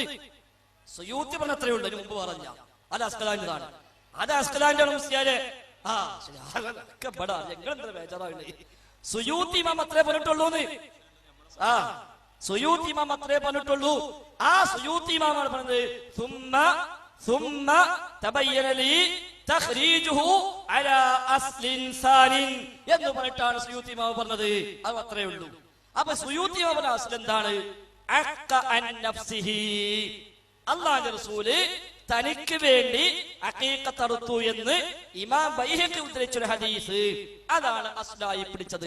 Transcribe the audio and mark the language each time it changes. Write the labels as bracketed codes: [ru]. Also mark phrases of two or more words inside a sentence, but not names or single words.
[ml] സുയൂത്തി പറഞ്ഞ അത്രയേ ഉള്ളൂ, അതിന് മുമ്പ് പറഞ്ഞ അത് അസ്കലാന്റെതാണ്. അത് അസ്കലാന്റെ മുസ്ലിയാരെ ഞങ്ങളെന്താ ബേജാറാണ്. സുയൂത്തി ഇമാം അത്രേ പറഞ്ഞിട്ടുള്ളൂന്ന്. സുയൂത്തി ഇമാം അത്രേ പറഞ്ഞിട്ടുള്ളൂ. ആ സുയൂത്തി ഇമാമാണ് പറഞ്ഞത് [ar] ثم تبين لي تخريجه على اصل ثان [ml] എന്ന് പറഞ്ഞിട്ടാണ് സുയൂത്തി ഇമാം പറഞ്ഞത്. അത് അത്രേ ഉള്ളൂ. അപ്പൊ സുയൂത്തി ഇമാം പറഞ്ഞ അസ്ൽ എന്താണ്? [ar] عق عن نفسه, [ml] അല്ലാഹുവിന്റെ റസൂല് തനിക്ക് വേണ്ടി അഖീഖത്ത് നടത്തു എന്ന് ഇമാം ബൈഹഖി ഉദ്ധരിച്ച ഹദീസ്, അതാണ് അസ്ലായി പിടിച്ചത്.